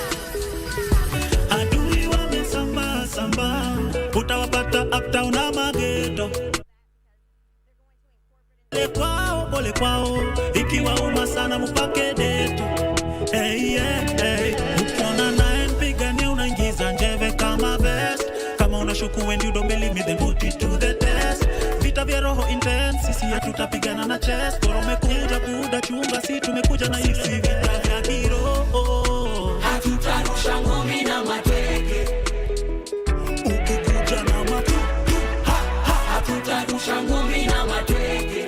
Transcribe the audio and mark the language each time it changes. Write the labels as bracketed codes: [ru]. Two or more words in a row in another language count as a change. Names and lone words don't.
[sw] Adui wamesamba, utawapata uptown na mageto. Pole kwao, ikiwa uma sana mpake deto. Hey. Ukiona naye mpigania unaingiza njeve kama vest. Kama unashuku [en] and you don't believe me, then put it to the test. [sw] Vita vya roho intense, sisi hatutapigana na chest. Koro umekuja buda chunga, si tumekuja na hivi vita vya kiroho. Hatutarusha ngumi na mateke. Ukikuja na matu, hatutarusha ngumi na mateke.